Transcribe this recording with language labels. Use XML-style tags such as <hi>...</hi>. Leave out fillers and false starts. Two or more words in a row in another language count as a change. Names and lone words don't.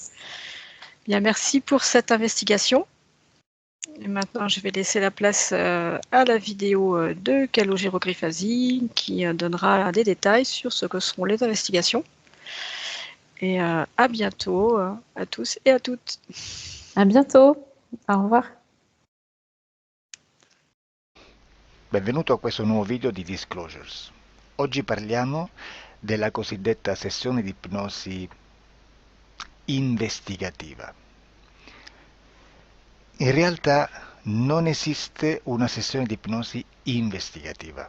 <fr>Bien, merci pour cette investigation. Et maintenant, je vais laisser la place à la vidéo de Calogero-Griffasi qui donnera des détails sur ce que seront les investigations. Et à bientôt à tous et à toutes. À bientôt. Au revoir.</fr> <it>Benvenuto a questo nuovo video di Disclosures. Oggi parliamo della cosiddetta sessione di ipnosi investigativa. In realtà non esiste una sessione di ipnosi investigativa.</it>